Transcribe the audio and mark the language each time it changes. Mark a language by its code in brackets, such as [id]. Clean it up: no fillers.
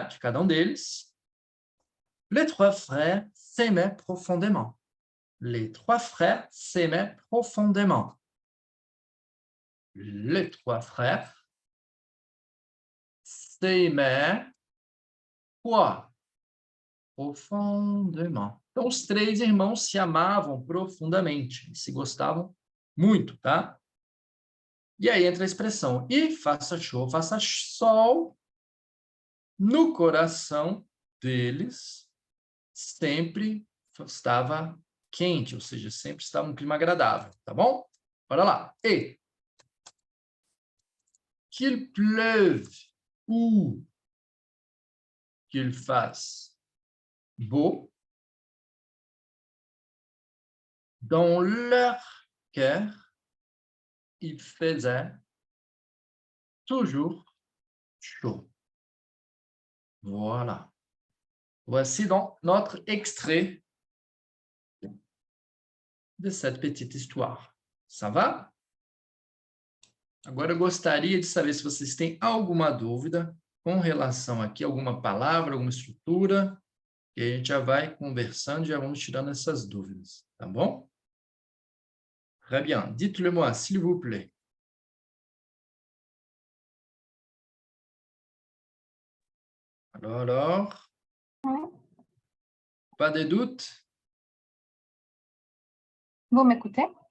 [pt] De cada um deles, [fr] les 3 frères s'aimaient profondément. Les 3 frères s'aimaient profondément. Les 3 frères s'aimaient quoi? Profondément. [pt] Então, os 3 irmãos se amavam profundamente, se gostavam muito, tá? E aí entra a expressão, e faça show, faça sol, no coração deles sempre estava quente, ou seja, sempre estava um clima agradável, tá bom? Bora lá. [fr] Et qu'il pleuve ou qu'il fasse beau, dans leur cœur, il faisait toujours chaud. Voilà. Voici donc notre extrait de cette petite histoire. Ça va? [pt] Agora eu gostaria de saber se vocês têm alguma dúvida com relação aqui, alguma palavra, alguma estrutura, e a gente já vai conversando e já vamos tirando essas dúvidas, tá bom? [fr] Très bien. Dites-le-moi, s'il vous plaît. Alors, pas de doute? Vous m'écoutez?